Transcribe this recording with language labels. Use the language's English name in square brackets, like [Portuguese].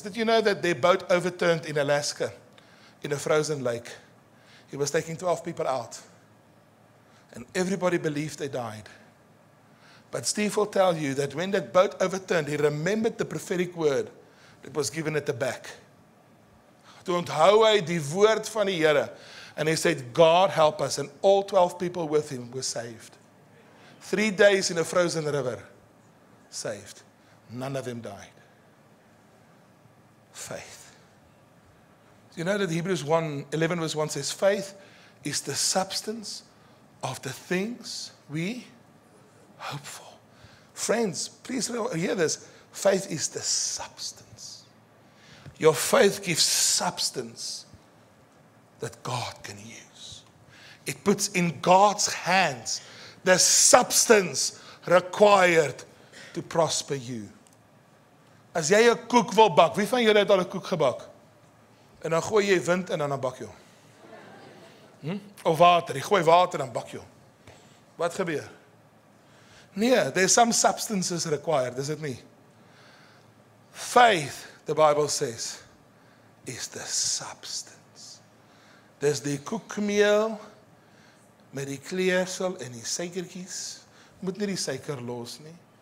[English] Did you know that their boat overturned in Alaska, in a frozen lake? He was taking 12 people out. And everybody believed they died. But Steve will tell you that when that boat overturned, he remembered the prophetic word that was given at the back. [Afrikaans] Toe onthou hy die woord van die Here. [English] And he said, God help us. And all 12 people with him were saved. 3 days in a frozen river. Saved. None of them died. Faith. You know that Hebrews 11 verse 1 says, faith is the substance of the things we hope for. Friends, please hear this. Faith is the substance. Your faith gives substance that God can use. It puts in God's hands the substance required to prosper you. [Afrikaans] As jy 'n koek wil bak, wie van julle het al 'n koek gebak? En dan gooi jy wind in en dan bak jy hom. Of water, jy gooi water en dan bak jy hom. Wat gebeur? Nee, [English] there's some substances required, is it nie? Faith, the Bible says, is the substance. [Afrikaans] Dis die koekmeel met die kleersel en die suikertjies. Moet nie die suiker los nie.